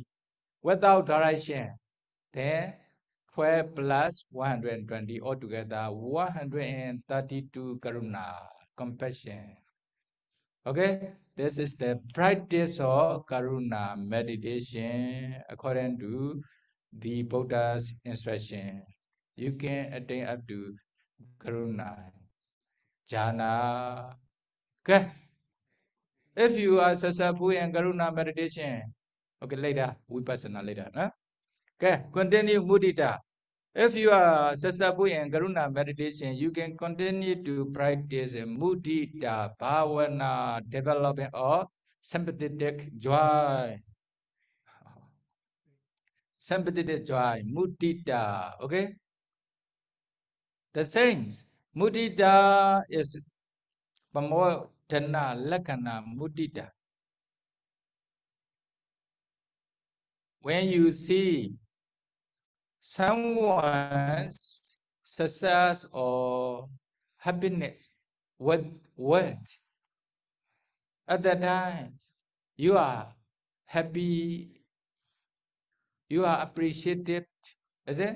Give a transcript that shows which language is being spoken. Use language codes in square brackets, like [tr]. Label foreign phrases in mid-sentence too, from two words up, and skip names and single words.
[en] Without direction, then 12 plus 120, altogether 132 karuna, compassion. Okay, this is the practice of karuna meditation according to the Buddha's instruction. You can attain up to karuna jhana. Okay, if you are successful in karuna meditation, okay, later vipassana later, no? Okay, continue mudita. If you are successful in Karuna meditation, you can continue to practice [pi] mudita bhavana, [en] development of sympathetic joy. Sympathetic joy, mudita. Okay? The same. [pi] Mudita is pamodana lakkhana mudita. [en] When you see someone's success or happiness with wealth, at that time you are happy, you are appreciative, is it?